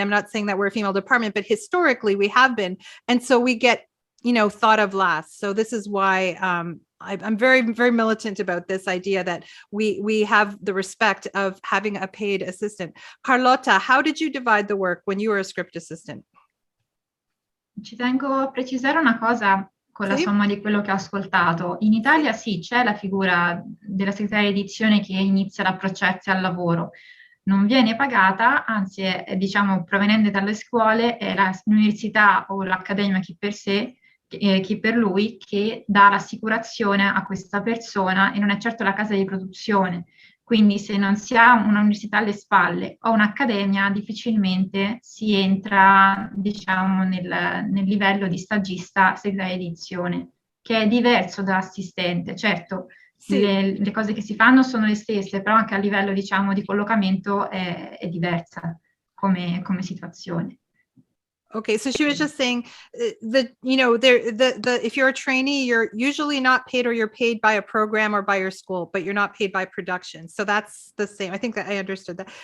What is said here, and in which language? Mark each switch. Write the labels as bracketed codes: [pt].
[en] I'm not saying that we're a female department, but historically we have been. And so we get, thought of last. So this is why I'm very, very militant about this idea that we have the respect of having a paid assistant. Carlotta, how did you divide the work when you were a script assistant? [it] Ci tengo a precisare una cosa con la somma di quello che ho ascoltato. In Italia sì, c'è la figura della segretaria di edizione che inizia ad approcciarsi al lavoro. Non viene pagata, anzi è diciamo, provenendo dalle scuole, è l'università o l'accademia chi per sé, chi per lui, che dà l'assicurazione a questa persona e non è certo la casa di produzione. Quindi se non si ha un'università alle spalle o un'accademia, difficilmente si entra, diciamo, nel livello di stagista segretaria di edizione, che è diverso dall'assistente. Certo, sì, le cose che si fanno sono le stesse, però anche a livello, diciamo, di collocamento è diversa come situazione. [en] Okay, so she was just saying if you're a trainee, you're usually not paid, or you're paid by a program or by your school, but you're not paid by production. So that's the same. I think that I understood that.